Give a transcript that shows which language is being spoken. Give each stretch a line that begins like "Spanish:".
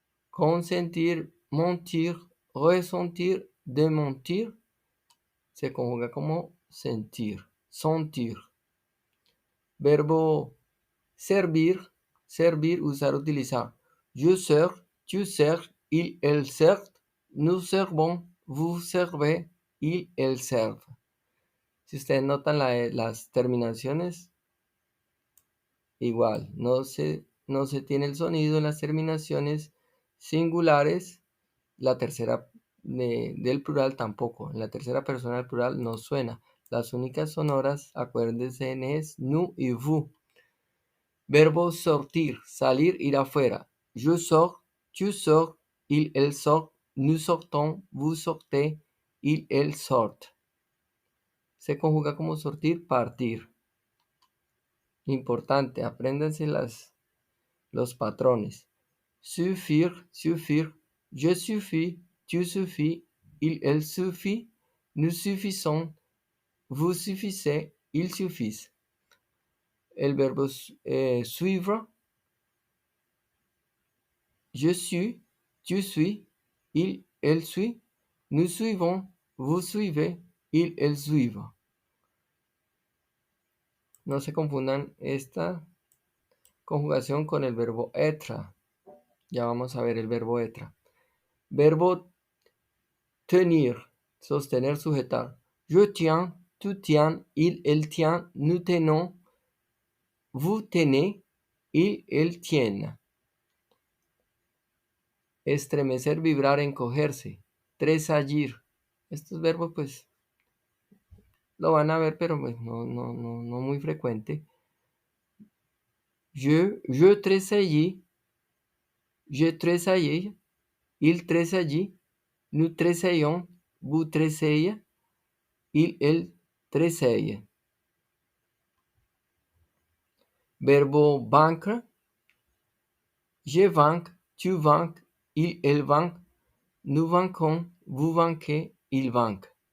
French: Consentir, mentir, ressentir, démentir,
Spanish: se conjuga como
French: sentir, sentir.
Spanish: Verbo servir, servir, usar, utilizar.
French: Je sers, tu sers, elles servent, nous servons, vous servez, elles servent.
Spanish: Si ustedes notan las terminaciones, igual, no se tiene el sonido en las terminaciones singulares. La tercera del plural tampoco. En la tercera persona del plural no suena. Las únicas sonoras, acuérdense, es nous y vous. Verbo sortir, salir, ir afuera.
French: Je sors, tu sors, elle sort, nous sortons, vous sortez, elles sortent.
Spanish: Se conjuga como sortir, partir. Importante, apréndanse los patrones.
French: Suffire, suffire, je suffis, tu suffis, elle suffit, nous suffisons, vous suffisez, ils suffisent.
Spanish: El verbo
French: suivre, je suis, tu suis, elle suit, nous suivons, vous suivez, elles suivent.
Spanish: No se confundan esta conjugación con el verbo être. Ya vamos a ver el verbo être. Verbo tenir, sostener, sujetar.
French: Je tiens, tu tiens, elle tient, nous tenons, vous tenez, elles tiennent.
Spanish: Estremecer, vibrar, encogerse. Tressaillir. Estos verbos pues lo van a ver, pero pues no muy frecuente.
French: Je tressaillis, je tressaillais, il tressaillit, nous tressaillons, vous tressaillez, elle tressaille. Verbo vaincre, je vainc, tu vainc, elle vainc, nous vainquons, vous vainquez, il vainc.